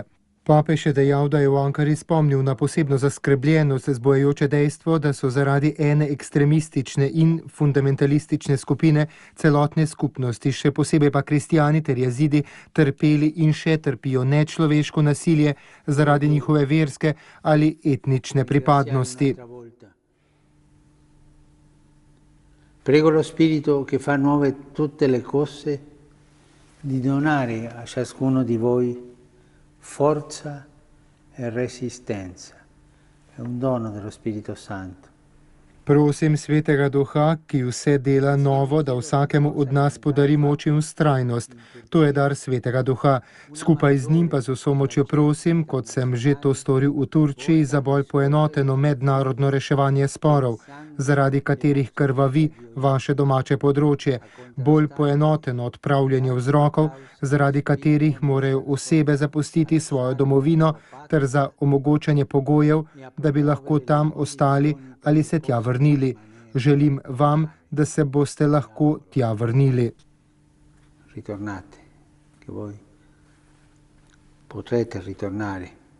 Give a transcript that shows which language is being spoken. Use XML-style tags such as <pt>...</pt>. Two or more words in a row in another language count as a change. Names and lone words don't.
<sl>Papež je dejal, da je v Ankari spomnil na posebno zaskrbljenost zbojajoče dejstvo, da so zaradi ene ekstremistične in fundamentalistične skupine celotne skupnosti, še posebej pa kristjani ter jezidi, trpeli in še trpijo nečloveško nasilje zaradi njihove verske ali etnične pripadnosti.</sl> <it>Prego lo Spirito che fa nuove tutte le cose di donare a ciascuno di voi forza e resistenza. È un dono dello Spirito Santo.</it> <sl>Prosim Svetega Duha, ki vse dela novo, da vsakemu od nas podari moč in vztrajnost. To je dar Svetega Duha. Skupaj z njim pa z vso močjo prosim, kot sem že to storil v Turčiji, za bolj poenoteno mednarodno reševanje sporov, zaradi katerih krvavi vaše domače področje, bolj poenoteno odpravljanje vzrokov, zaradi katerih morajo osebe zapustiti svojo domovino, ter za omogočanje pogojev, da bi lahko tam ostali ali se tja vrnili. Želim vam, da se boste lahko tja vrnili.</sl> <it>Ritornate, che voi potrete ritornare.</it>